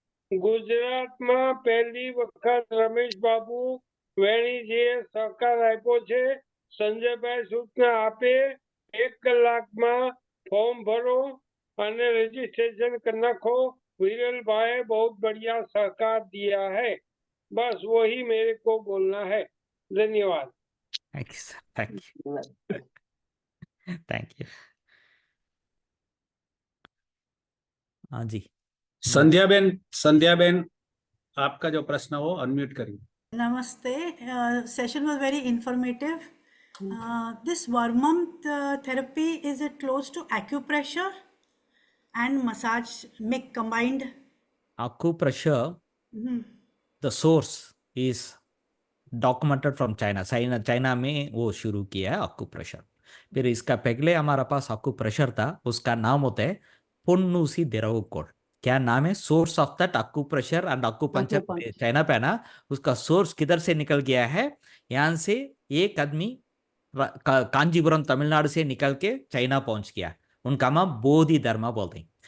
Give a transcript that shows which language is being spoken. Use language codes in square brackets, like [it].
[gu] ગુજરાતમાં પહેલી વખત રમેશ બાબુ વેણીજીએ સહકાર આપ્યો છે। સંજયભાઈ સૂચના આપે 1 કલાકમાં ફોર્મ ભરો અને રજીસ્ટ્રેશન कर नाखो। [hi] विरल भाई बहुत बढ़िया सहकार दिया है, बस वही मेरे को बोलना है। धन्यवाद। [en] Thank you sir, thank you, thank you. [hi] हाँ जी, संध्या बेन आपका जो प्रश्न हो अनम्यूट करिए। [en] Namaste. Session was very informative. This Varmam therapy, is it close to acupressure and massage make combined? acupressure, the source is [hi] documented from China. China में वो शुरू किया है अक्यूप्रेशर। फिर इसका पहले हमारा पास अक्यूप्रेशर था, उसका नाम होता है पुन्नूसी दिरावकोड। क्या नाम है? [en] Source of that acupressure and acupuncture Acupuncture। [hi] China पे ना, उसका सोर्स किधर से निकल गया है? यहाँ से एक आदमी कांजीपुरम तमिलनाडु से निकल के चाइना पहुंच गया, उनका नाम बोधि धर्मा बोलते हैं।